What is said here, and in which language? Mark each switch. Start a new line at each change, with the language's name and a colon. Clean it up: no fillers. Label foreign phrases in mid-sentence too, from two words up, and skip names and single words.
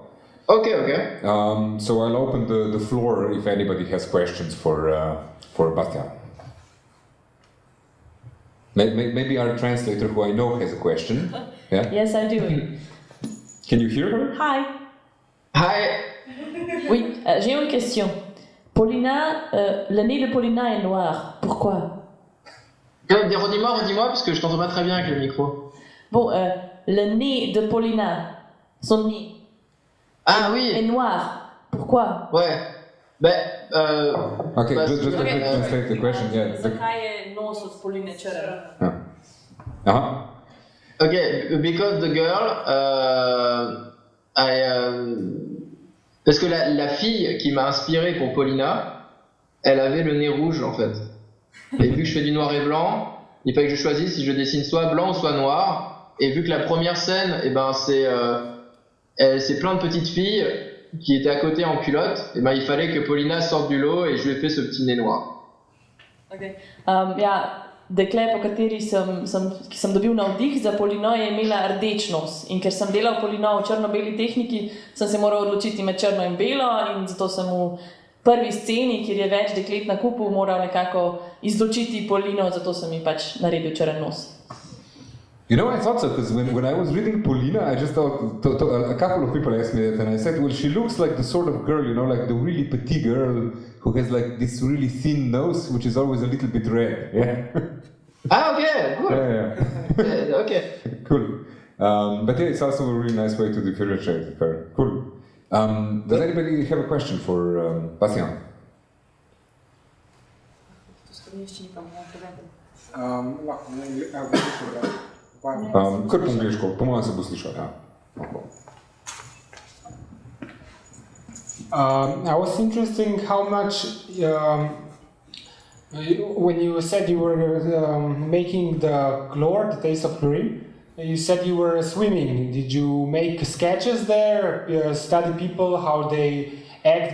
English: Okay. So I'll open the floor if anybody has questions for Bastien. Maybe our translator, who I know, has a question. Yeah? Yes, I do. Can you hear her? Hi.
French: Oui, j'ai une question. Polina, le nez de Polina est noir. Pourquoi? Redis-moi, parce que je t'entends pas très bien avec le micro. Bon, le nez de Polina, son nez, oui, est noir. Pourquoi? Ouais.
English: Okay, just translate the question. Yeah.
Slovenian: Zakaj je nos od Poline črn?
English: Okay, because the girl,
French: parce que la fille qui m'a inspiré pour Polina, elle avait le nez rouge en fait. Et vu que je fais du noir et blanc, il fallait que je choisisse si je dessine soit blanc ou soit noir. Et vu que la première scène, c'est plein de petites filles qui étaient à côté en culotte, il fallait que Polina sorte du lot et je lui ai fait ce petit nez noir.
English: Okay.
Slovenian: Dekle, po kateri sem dobil navdih za Polino, je imela rdeč nos. In ker sem delal Polino v črno-beli tehniki, sem se moral odločiti med črno in belo, in zato sem v prvi sceni, kjer je več deklet na kupu, moral nekako izločiti Polino, zato sem ji pač naredil črn nos.
English: You know, I thought so, because when I was reading Polina, I just thought, a couple of people asked me that, and I said, well, she looks like the sort of girl, you know, like the really petite girl who has like this really thin nose, which is always a little bit red, yeah? Okay, good. Yeah. Okay. Cool. But yeah, it's also a really nice way to differentiate her. Cool. Does anybody have a question for Bastien?
Slovenian: Kar po angliško, po mojem se bo slišal, ja.
English: I was interested how much, when you said you were making the kloru, the taste of chlorine, you said you were swimming. Did you make sketches there, study people, how they act?